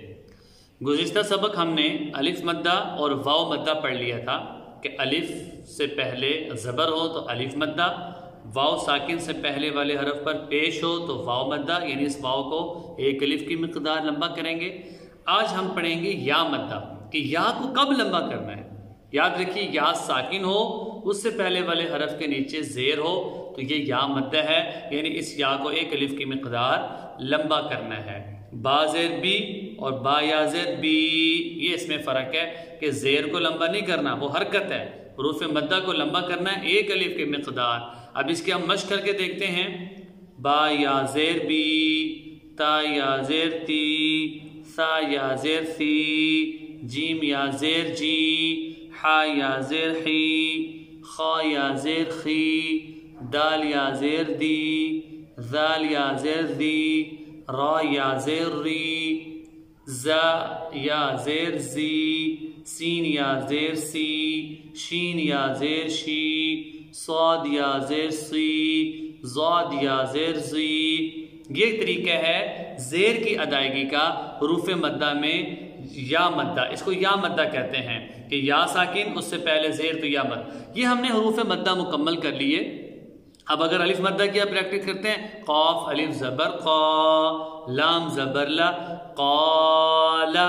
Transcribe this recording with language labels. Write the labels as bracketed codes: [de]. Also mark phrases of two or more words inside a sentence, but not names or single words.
[ur] گزشتہ سبق ہم نے الف مدہ اور واو مدہ پڑھ لیا تھا کہ الف سے پہلے زبر ہو تو الف مدہ، واو ساکن سے پہلے والے حرف پر پیش ہو تو واو مدہ، یعنی اس واو کو ایک الف کی مقدار لمبا کریں گے۔ آج ہم پڑھیں گے یا مدہ کہ یا کو کب لمبا کرنا ہے۔ یاد رکھیے، یا ساکن ہو، اس سے پہلے والے حرف کے نیچے زیر ہو تو یہ یا مدہ ہے، یعنی اس یا کو ایک الف کی مقدار لمبا کرنا ہے۔ با زیر بی اور با یا زیر بی، یہ اس میں فرق ہے کہ زیر کو لمبا نہیں کرنا، وہ حرکت ہے۔ حروف مدہ کو لمبا کرنا ہے ایک الف کی مقدار۔ اب اس کی ہم مشق کر کے دیکھتے ہیں۔ با یا زیر بی، تا یا زیر تی، سا یا زیر سی، جیم یا زیر جی، حا یا زیر حی، خا یا زیر خی، دال یا زیر دی، ذال یا زیر دی، را یا زیر ری، زا یا زیر زی، سین یا زیر سی، شین یا زیر شی، صاد یا زیر سی، ضاد یا زیر زی۔ یہ طریقہ ہے زیر کی ادائیگی کا حروف مدہ میں یا مدہ، اس کو یا مدہ کہتے ہیں کہ یا ساکن، اس سے پہلے زیر تو یا مد۔ یہ ہم نے حروف مدہ مکمل کر لیے۔ اب اگر الف مدہ کی آپ پریکٹس کرتے ہیں، قاف الف زبر قا، لام زبر لا، قالا۔